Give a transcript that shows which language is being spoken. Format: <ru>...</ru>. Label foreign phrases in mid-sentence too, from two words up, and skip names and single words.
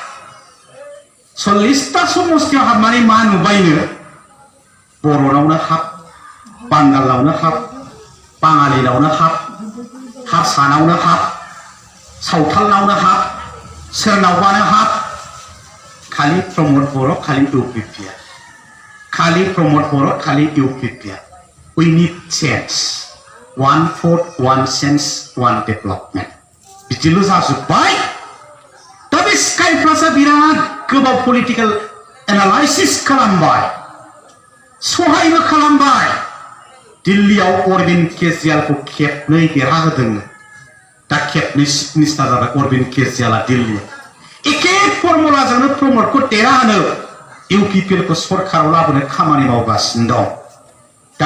<brx>40टा समस्तियाव हाबनानै मा नुबायनो बर'नावनो हाब बांगालावनो हाब बाङालिनावनो हाब हारसानावनो हाब सावथालनावनो हाब सोरनावबानो हाब खालि प्रमद बर' खालि इउपिपिआ खालि प्रमद बर' खालि इउपिपिआ</brx> <en>we need change 1 vote 1 sense 1 development</en> <brx>बिदिल' जाजोब्बाय दा बे स्काई प्लासआ बिराद गोबाव</brx> <en>political analysis</en> <brx>खालामबाय सहायबो खालामबाय दिल्लीयाव अरविंद केजरीवालखौ खेबनै देरहाहोदोंनो दा खेबनै</brx> <en>chief minister</en> <brx>जाबाय अरविंद केजरीवालआ दिल्लीयाव एखे फर्मुलाजोंनो प्रमदखौ देरहाहोनो इउपिपिएलखौ सरकाराव लाबोनो खामानि मावगासिनो दं दा</brx>